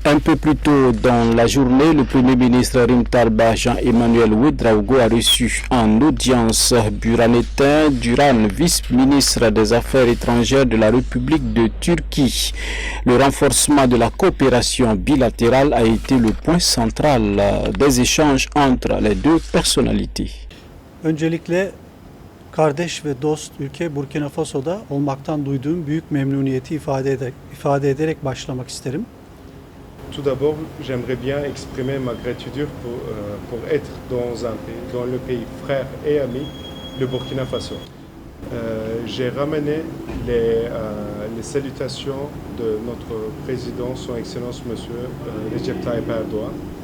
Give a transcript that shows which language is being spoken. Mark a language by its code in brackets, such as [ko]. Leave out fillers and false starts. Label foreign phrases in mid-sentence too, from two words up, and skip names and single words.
[fr] Un peu plus tôt dans la journée, le Premier ministre Rim Talba Jean-Emmanuel Ouedraogo a reçu en audience Burhanetin Duran, vice-ministre des Affaires étrangères de la République de Turquie. Le renforcement de la coopération bilatérale a été le point central des échanges entre les deux personnalités. [tr] Öncelikle kardeş ve dost ülke Burkina Faso'da olmaktan duyduğum büyük memnuniyeti ifade ederek başlamak isterim. [fr] Tout d'abord, j'aimerais bien exprimer ma gratitude pour être dans le pays frère et ami, le Burkina Faso. J'ai ramené les salutations de notre président, son Excellence Monsieur Recep Tayyip Erdoğan.